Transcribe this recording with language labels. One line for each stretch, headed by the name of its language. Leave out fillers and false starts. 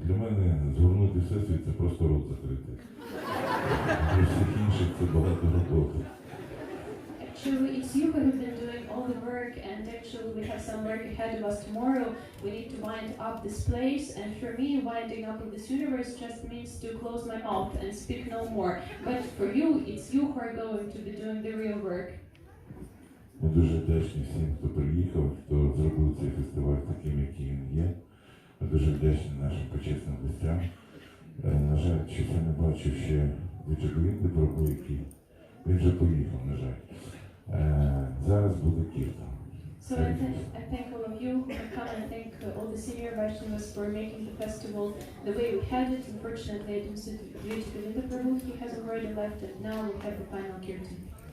Ukrainian: Для мене згорнути Всесвіт – це просто рот закрити. Для всіх інших це багато роботи.
English: Actually, it's you who have been doing all the work, and actually we have some work ahead of us tomorrow. We need to wind up this place, and for me, winding up of this universe just means to close my mouth and speak no more. But for you, it's you who are going to be doing the real work.
Ukrainian: Ми дуже вдячні всім, хто приїхав, хто зробив цей фестиваль таким, який він є. Ми дуже вдячні нашим почесним гостям. На жаль, що я не бачу ще Вічаковінди Прабу, який він вже поїхав, на жаль. Зараз буде кіртан.
English: So I thank all of you who have come, and I thank all the senior Vaishnavas for making the festival the way we had it. Unfortunately, I didn't sit due to the Prabhu, he has already left, and now we'll have the final kirtan.